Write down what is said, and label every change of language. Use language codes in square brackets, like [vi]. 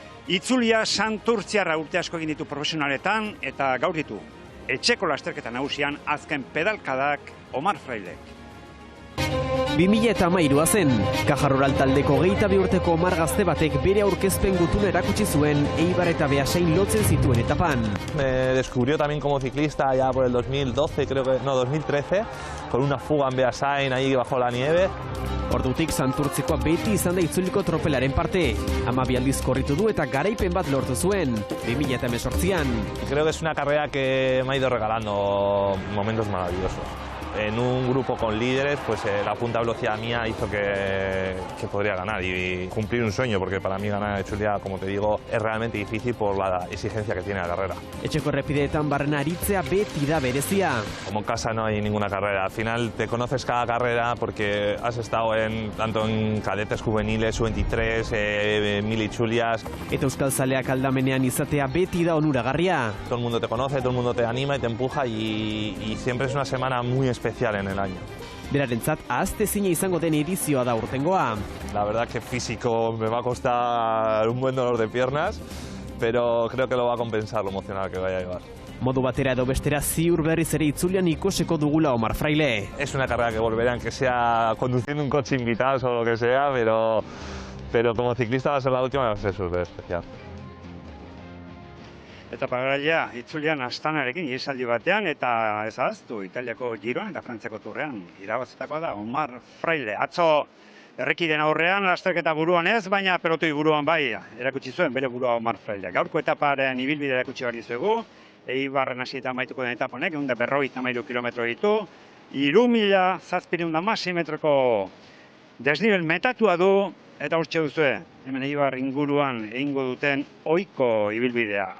[eu] Itzulia Santurtziarra urte asko egin ditu profesionaletan, eta gaur ditu, etxeko lasterketa nagusian azken pedalkadak Omar Frailek. 2013a zen, Caja Rural taldeko 22 urteko Omar gazte batek bere aurkezpen gutuna erakutsi zuen Eibar eta Beasain lotzen zituen etapan. [es] Me descubrió también como ciclista ya por el 2012, creo que, no, 2013, con una fuga en Beasain ahí bajo la nieve. [eu] Ordutik Santurtzikoa beti izan da itzuliko tropelaren parte. 12 aldiz korritu du eta garaipen bat lortu zuen, 2018an. [es] Creo que es una carrera que me ha ido regalando momentos maravillosos. En un grupo con líderes, pues la punta velocidad mía hizo que podría ganar y cumplir un sueño, porque para mí ganar Itzulia, como te digo, es realmente difícil por la exigencia que tiene la carrera. [eu] Etxeko errepideetan barrena aritzea beti da berezia. [es] Como en casa no hay ninguna carrera. Al final te conoces cada carrera porque has estado tanto en cadetes juveniles, U23, 1000 Itzulias. [eu] Eta euskaltzaleak aldamenean izatea beti da onuragarria. [es] Todo el mundo te conoce, todo el mundo te anima y te empuja y siempre es una semana muy especial en el año. [eu] Berarentzat ahaztezina izango den edizioa da urtengoa. [es] La verdad que físico me va a costar un buen dolor de piernas, pero creo que lo va a compensar lo emocional que vaya a llevar. [eu] Modu batera edo bestera ziur berriz ere itzulian ikoseko dugula Omar Fraile. [es] Es una carrera que volveré, aunque sea conduciendo un coche invitado o lo que sea, pero como ciclista va a ser la última y va a ser súper especial. [eu] Etapa garaia itzulian Astanarekin ihesaldi batean eta ez ahaztu Italiako Giroan eta Frantziako Turrean irabazitakoa da Omar Fraile. Atzo errekiden aurrean lasterketa buruan ez, baina pelotoi buruan bai erakutsi zuen bere burua Omar Fraile. Gaurko etaparen ibilbidea erakutsi behar dizuegu, Eibarren hasietan amaituko den etapa honek, 153 kilometro ditu, 3.716 metroko desnivel metatua du, eta hortxe duzue, hemen Eibar inguruan egingo duten ohiko ibilbidea.